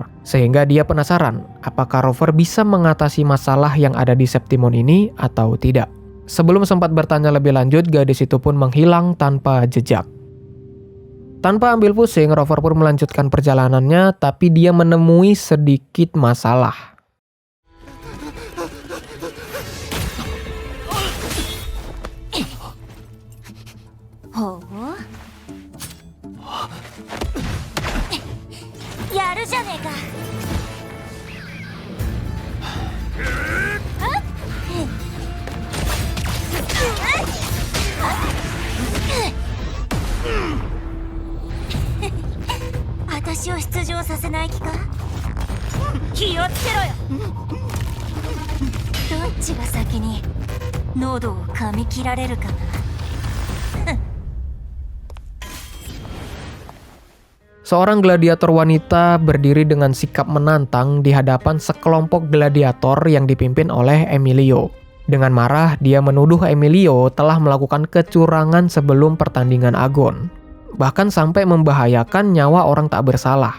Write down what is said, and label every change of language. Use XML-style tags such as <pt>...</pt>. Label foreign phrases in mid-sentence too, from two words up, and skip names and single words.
<id>Sehingga dia penasaran, apakah Rover bisa mengatasi masalah yang ada di Septimon ini atau tidak. Sebelum sempat bertanya lebih lanjut, gadis itu pun menghilang tanpa jejak. Tanpa ambil pusing, Rover pun melanjutkan perjalanannya, tapi dia menemui sedikit masalah.</id> <ja>Oh, やるじゃねえか. 私を出場させない気か？気をつけろよ。どっちが先に喉を噛み切られるかな。</ja> <id>Seorang gladiator wanita berdiri dengan sikap menantang di hadapan sekelompok gladiator yang dipimpin oleh Emilio. Dengan marah, dia menuduh Emilio telah melakukan kecurangan sebelum pertandingan agon, bahkan sampai membahayakan nyawa orang tak bersalah.</id>